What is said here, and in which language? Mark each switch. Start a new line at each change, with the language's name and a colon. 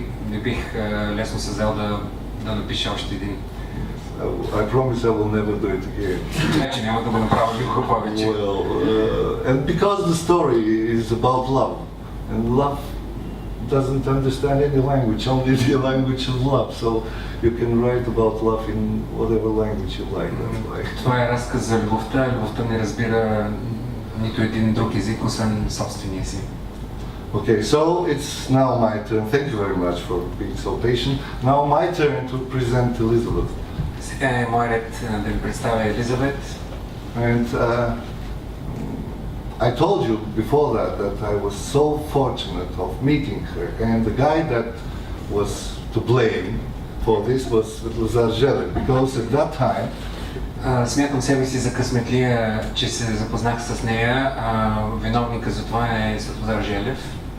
Bulgarian: Не бих лесно се взел да напиша още един.
English: I promise I will never do it again.
Bulgarian: Значи няма да го направя никога повече.
English: Well, and because the story is about love, and love doesn't understand any language, only the language of love. So you can write about love in whatever language you like. That's why.
Bulgarian: Това е разказ за любовта. Любовта не разбира нито един друг език, освен собствения си.
English: Okay, so it's now my turn. Thank you very much for being so patient. Now my turn to present Elizabeth.
Bulgarian: Сега е мой ред да ви представя Елизабет.
English: And I told you before that I was so fortunate of meeting her, and the guy that was to blame for this was Andreev, because at that time
Bulgarian: Смятам себе си за късметлия, че се запознах с нея. Виновника за това е Светозар Желев.